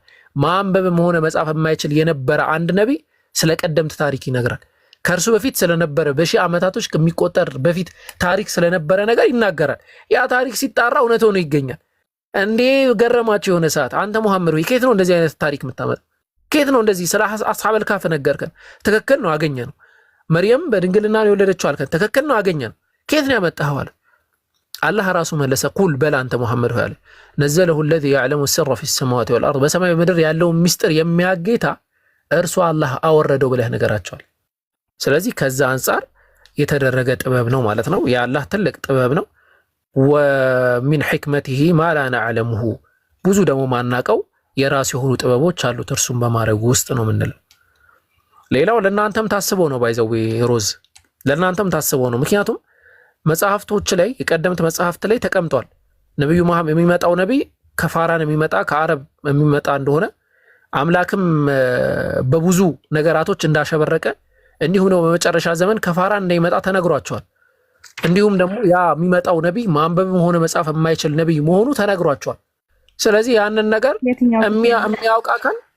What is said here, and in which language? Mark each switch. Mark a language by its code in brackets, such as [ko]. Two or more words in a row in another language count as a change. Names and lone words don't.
[am] ማንበብም ሆነ መጻፍ የማይችል የነበረ አንድ ነብይ ስለ ቀደምት ታሪክ ይነግራል። ከእርሱ በፊት ስለነበረ በሺህ ዓመታቶች ከሚቆጠር በፊት ታሪክ ስለነበረ ነገር ይናገራል። ያ ታሪክ ሲጣራ እውነት ሆኖ ይገኛል። እንዴ ገረማቸው የሆነ ሰዓት አንተ መሐመድ ወይ ከየት ነው እንደዚህ አይነት ታሪክ የምታመጣው? ከየት ነው እንደዚህ ስለ አስሐበል ካፍ ነገርከን? ትክክል ነው አገኘ ነው። መርየም በድንግልና ነው የወለደችው አልከን? ትክክል ነው አገኘ ነው። ከየት ነው ያመጣኸው አለ። አላህ ራሱ መለሰ ቁል በላ አንተ መሐመድ ሆይ አለ [ar] نزله الذي يعلم السر في السماوات والارض [am] በሰማይ ምድር ያለው ሚስጥር የሚያጌታ እርሱ አላህ አወረደው ብለህ ነገራቸዋል። ስለዚህ ከዛ አንፃር የተደረገ ጥበብ ነው ማለት ነው። የአላህ ትልቅ ጥበብ ነው። [ar] ومن حكمته ما لا نعلمه [am] ብዙ ደግሞ ማናቀው የራሱ የሆኑ ጥበቦች አሉት እርሱም በማድረግ ውስጥ ነው ምንለው። ሌላው ለእናንተም ታስቦ ነው ባይዘው ሮዝ ለእናንተም ታስቦ ነው። ምክንያቱም መጽሐፍቶች ላይ የቀደምት መጽሐፍት ላይ ተቀምጧል ነብዩ መሐመድ የሚመጣው ነብይ ከፋራን የሚመጣ ከአረብ የሚመጣ እንደሆነ አምላክም በብዙ ነገራቶች እንዳሸበረቀ እንዲሁ ነው በመጨረሻ ዘመን ከፋራን እንደሚመጣ ተነግሯቸዋል። እንዲሁም ደግሞ ያ የሚመጣው ነብይ ማንበብም ሆነ መጻፍ የማይችል ነብይ መሆኑ ተነግሯቸዋል። ስለዚህ ያንን ነገር የሚያውቅ አካል